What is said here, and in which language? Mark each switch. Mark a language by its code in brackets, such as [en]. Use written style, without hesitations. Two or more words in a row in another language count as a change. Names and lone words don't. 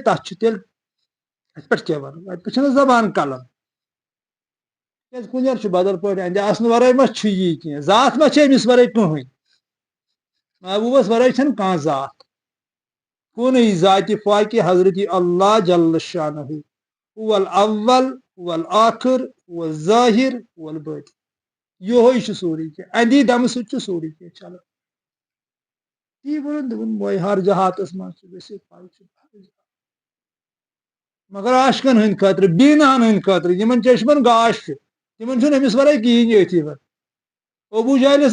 [ks] تتھ چھُ تیٚلہِ اتہِ پٮ۪ٹھ کیٛاہ ونو اتہِ پٮ۪ٹھ چھنہٕ زبان قلم کیٛازِ کُنٮ۪ر چھُ بدل پٲٹھۍ اندِ آسنہٕ ورٲے ما چھُ یی کینٛہہ ذات ما چھِ أمِس ورٲے کٕہٕنۍ محبوبس ورٲے چھنہٕ کانٛہہ ذات کُنُے ذاتِ فاقہِ حضرت اللہ جل شانہ [ar] هو الاول هو الآخر هو الظاہر هو الباطن [ks] یہوے چھُ سورُے کینٛہہ اندی دمہٕ سۭتۍ چھُ سورُے کینٛہہ چلان تی ووٚن دوٚپُن موے ہر جہاتس منٛز چھُ گٔژھِتھ پاے چھُ مگر عاشقن ہٕنٛدۍ خٲطرٕ بیٖناہن ہٕنٛدۍ خٲطرٕ یِمن چشمن گاش چھُ تِمن چھُنہٕ أمِس ورٲے کِہیٖنۍ أتھی وۄنۍ ابوٗ جہلس